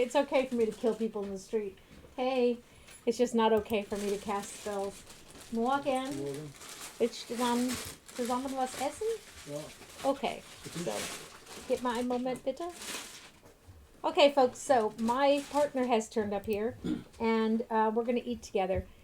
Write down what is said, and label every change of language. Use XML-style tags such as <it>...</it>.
<en>It's okay for me to kill people in the street. Hey, it's just not okay for me to cast spells.</en> <de>Morgen, willst du dann zusammen was essen? Ja. Okay, so gib mal einen Moment bitte.</de> <en>Okay, folks, so my partner has turned up here, and we're going to eat together.</en>